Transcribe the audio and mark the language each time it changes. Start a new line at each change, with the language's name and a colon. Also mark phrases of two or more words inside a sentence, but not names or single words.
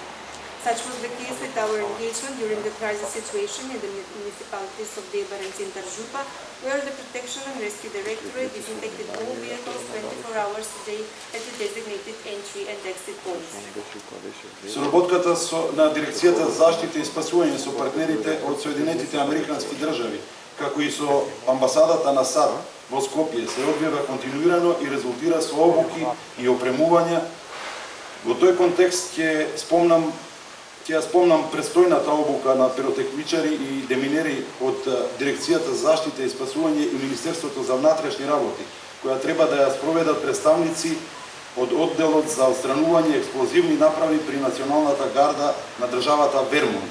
English: Such was the case with our engagement during the crisis situation in the municipalities of Debar and Cintar Župa, where the Protection and Rescue Directorate disinfected all vehicles 24 hours a day at the designated entry and exit points.
Macedonian: Соработката на Дирекцијата за заштита и спасување со партнерите од Соединетите Американски држави, како и со амбасадата на САД во Скопје, се одвива континуирано и резултира со обуки и опремување. Во тој контекст ќе спомнам престојната обука на пиротехничари и деминери од Дирекцијата за заштита и спасување и Министерството за внатрешни работи, која треба да ја спроведат представници од одделот за отстранување експлозивни направи при Националната гарда на државата Вермонт.